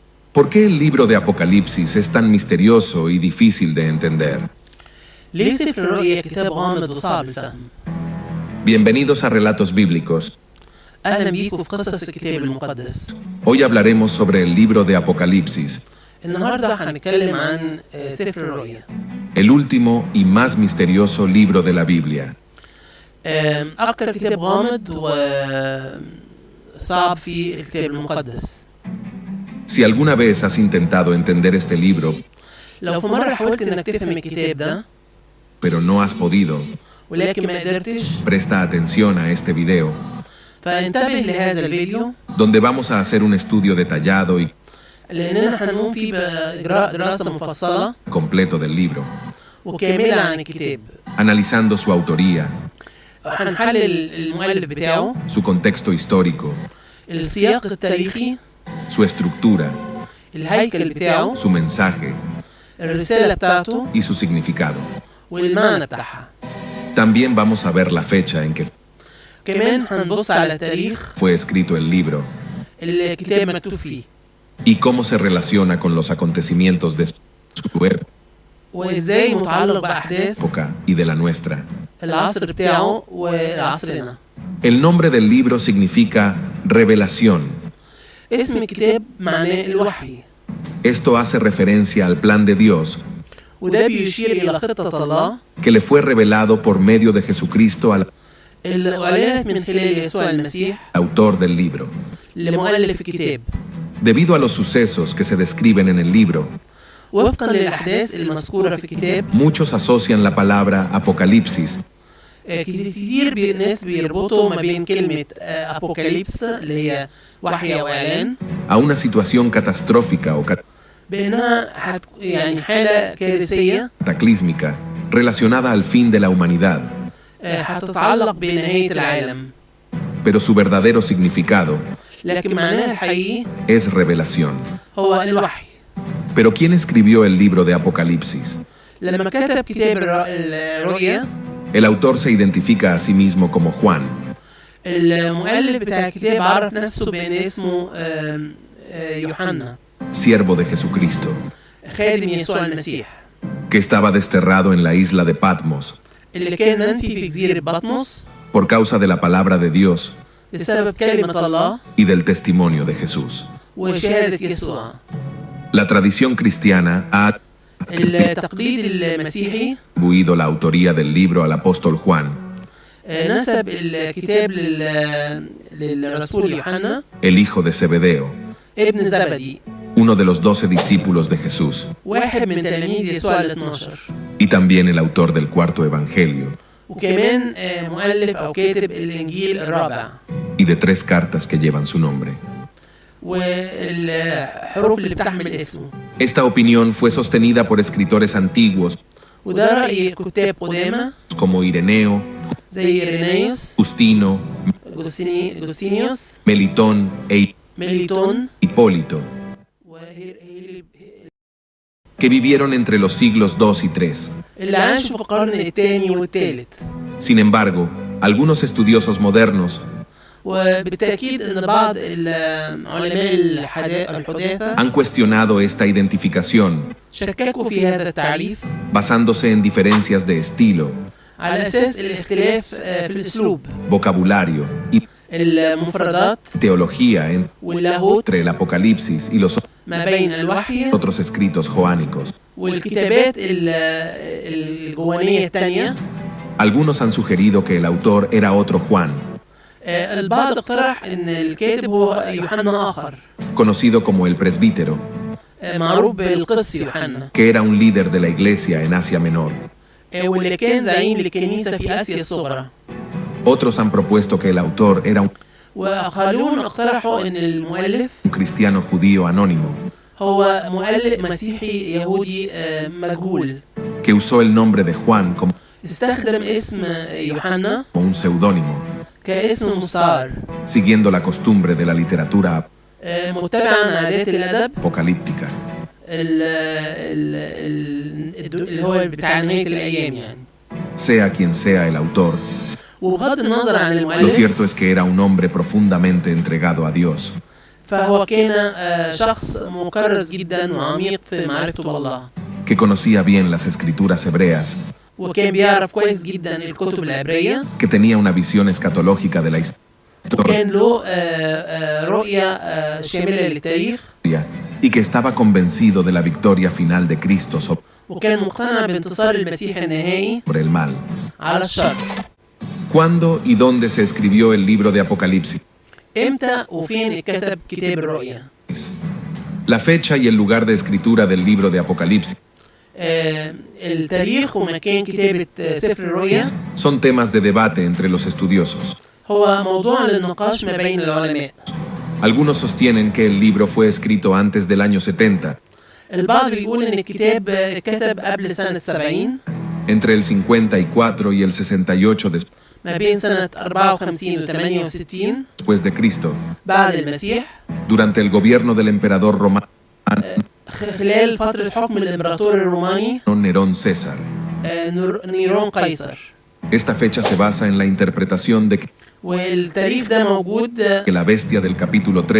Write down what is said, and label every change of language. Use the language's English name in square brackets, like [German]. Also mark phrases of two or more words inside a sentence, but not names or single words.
[Spanish] ¿Por qué el libro de Apocalipsis es tan misterioso y difícil de entender? [Arabic] ليه سفر الرؤيا كتاب غامض وصعب الفهم؟ [Spanish] Bienvenidos a Relatos Bíblicos. [Arabic] أهلا بيكم في قصص الكتاب المقدس. [Spanish] Hoy hablaremos sobre el libro de Apocalipsis, [Arabic] النهارده هنتكلم عن سفر الرؤيا. [Spanish] el último y más misterioso libro de la Biblia. [Arabic] أكتر كتاب غامض وصعب في الكتاب المقدس. [Spanish] Si alguna vez has intentado entender este libro, [Arabic] لو في مرة حاولت إنك تفهم الكتاب ده [Spanish] pero no has podido, [Arabic] ولكن ما قدرتش، [Spanish] presta atención a este video, [Arabic] فانتبه لهذا الفيديو [Spanish] donde vamos a hacer un estudio detallado y [Arabic] لأننا هنقوم فيه بإجراء دراسة مفصلة [Spanish] completo del libro, [Arabic] وكاملة عن الكتاب. [Spanish] analizando su autoría, [Arabic] هنحلل المؤلف بتاعه، [Spanish] su contexto histórico, [Arabic] السياق التاريخي، [Spanish] su estructura, [Arabic] الهيكل بتاعه، [Spanish] su mensaje [Arabic] الرسالة بتاعته [Spanish] y su significado. [Arabic] والمعنى بتاعها. [Spanish] También vamos a ver la fecha en que [Arabic] كمان هنبص على تاريخ [Spanish] fue escrito el libro [Arabic] الكتاب مكتوب فيه [Spanish] y cómo se relaciona con los acontecimientos de su [Arabic] وازاي متعلق بأحداث [Spanish] época y de la nuestra. [Arabic] العصر بتاعه وعصرنا. [Spanish] El nombre del libro significa revelación. [Arabic] اسم الكتاب معناه الوحي، [Spanish] Esto hace referencia al plan de Dios [Arabic] وده بيشير إلى خطة الله [Spanish] que le fue revelado por medio de Jesucristo al [Arabic] اللي أعلنت من خلال يسوع المسيح [Spanish] autor del libro. [Arabic] لمؤلف الكتاب. [Spanish] Debido a los sucesos que se describen en el libro, [Arabic] وفقا للأحداث المذكورة في الكتاب، [Spanish] muchos asocian la palabra Apocalipsis [Arabic] كتير ناس بيربطوا ما بين كلمة أبوكاليبس اللي هي وحي أو إعلان [Spanish] a una situación catastrófica o [Arabic] بأنها يعني حالة كارثية [Spanish] cataclísmica relacionada al fin de la humanidad, [Arabic] هتتعلق بنهاية العالم، [Spanish] pero su verdadero significado [Arabic] لكن معناها الحقيقي [Spanish] es revelación. [Arabic] هو الوحي. [Spanish] Pero ¿quién escribió el libro de Apocalipsis? [Arabic] لما كتب كتاب الرؤيا، [Spanish] El autor se identifica a sí mismo como Juan, [Arabic] المؤلف بتاع الكتاب عرف نفسه بأن اسمه يوحنا، [Spanish] siervo de Jesucristo, [Arabic] خادم يسوع المسيح، [Spanish] que estaba desterrado en la isla de Patmos [Arabic] اللي كان منفي في جزيرة بطمس [Spanish] por causa de la palabra de Dios [Arabic] بسبب كلمة الله [Spanish] y del testimonio de Jesús. [Arabic] وشهادة يسوع. [Spanish] La tradición cristiana ha [Arabic] التقليد المسيحي [Spanish] atribuido la autoría del libro al apóstol Juan, [Arabic] نسب الكتاب للرسول يوحنا [Spanish] el hijo de Zebedeo, [Arabic] ابن زبدي، [Spanish] uno de los 12 discípulos de Jesús, [Arabic] واحد من تلاميذ يسوع ال12، [Spanish] y también el autor del cuarto evangelio [Arabic] وكمان مؤلف أو كاتب الإنجيل الرابع [Spanish] y de 3 cartas que llevan su nombre. [Arabic] والحروف اللي بتحمل اسمه. [Spanish] Esta opinión fue sostenida por escritores antiguos [Arabic] وده رأي كتاب قدامى [Spanish] como Ireneo, [Arabic] زي إيرينيوس، [Spanish] Justino, [Arabic] أغسطينيوس، [Spanish] Melitón e [Arabic] ميليتون، [Spanish] Hipólito, que vivieron entre los siglos II y III. [Arabic] اللي عاشوا في القرن الثاني والثالث. [Spanish] Sin embargo, algunos estudiosos modernos [Arabic] وبالتأكيد أن بعض العلماء الحداثة [Spanish] han cuestionado esta identificación, [Arabic] شككوا في هذا التعريف [Spanish] basándose en diferencias de estilo, [Arabic] على أساس الاختلاف في الأسلوب، [Spanish] vocabulario y [Arabic] المفردات [Spanish] teología [Arabic] واللاهوت [Spanish] entre el Apocalipsis y los [Arabic] ما بين الوحي [Spanish] otros escritos joánicos. [Arabic] والكتابات الجوانية الثانية. [Spanish] Algunos han sugerido que el autor era otro Juan, [Arabic] البعض اقترح ان الكاتب هو يوحنا اخر [Spanish] conocido como el presbítero, [Arabic] معروف بالقس يوحنا، [Spanish] que era un líder de la iglesia en Asia Menor. [Arabic] واللي كان زعيم للكنيسة في آسيا الصغرى. [Spanish] Otros han propuesto que el autor era [Arabic] وآخرون اقترحوا ان المؤلف [Spanish] un cristiano judío anónimo, [Arabic] هو مؤلف مسيحي يهودي مجهول، [Spanish] que usó el nombre de Juan como [Arabic] استخدم اسم يوحنا [Spanish] un seudónimo, [Arabic] كاسم مستعار، [Spanish] siguiendo la costumbre de la literatura [Arabic] متبعا عادات الأدب [Spanish] apocalíptica. [Arabic] اللي هو بتاع نهاية الأيام يعني. [Spanish] Sea quien sea el autor, [Arabic] وبغض النظر عن [Spanish] lo [Arabic] المؤلف، [Spanish] cierto es que era un hombre profundamente entregado a Dios. [Arabic] فهو كان شخص مكرس جدا وعميق في معرفته بالله، [Spanish] que conocía bien las escrituras hebreas, [Arabic] وكان بيعرف كويس جدا الكتب العبرية، [Spanish] que tenía una visión escatológica de la [Arabic] وكان له رؤية شاملة للتاريخ، [Spanish] historia y que estaba convencido de la victoria final de Cristo [Arabic] وكان مقتنع بانتصار المسيح النهائي [Spanish] sobre el mal. [Arabic] على الشر. [Spanish] ¿Cuándo y dónde se escribió el libro de Apocalipsis? [Arabic] امتى وفين اتكتب كتاب الرؤيا؟ [Spanish] La fecha y el lugar de escritura del libro de Apocalipsis [Arabic] التاريخ ومكان كتابة سفر الرؤيا [Spanish] son temas de debate entre los estudiosos. [Arabic] هو موضوع للنقاش ما بين العلماء. [Spanish] Algunos sostienen que el libro fue escrito antes del año 70, [Arabic] البعض بيقول ان الكتاب كتب قبل سنة 70 [Spanish] entre el 54 y el 68 [Arabic] ما بين سنة 54 و 68 [Spanish] después de Cristo, [Arabic] بعد المسيح، [Spanish] durante el gobierno del emperador romano [Arabic] خلال فترة حكم الإمبراطور الروماني [Spanish] Nerón César. [Arabic] نيرون قيصر. [Spanish] Esta fecha se basa en la interpretación de [Arabic] والتاريخ ده موجود [Spanish] que la bestia del capítulo 13,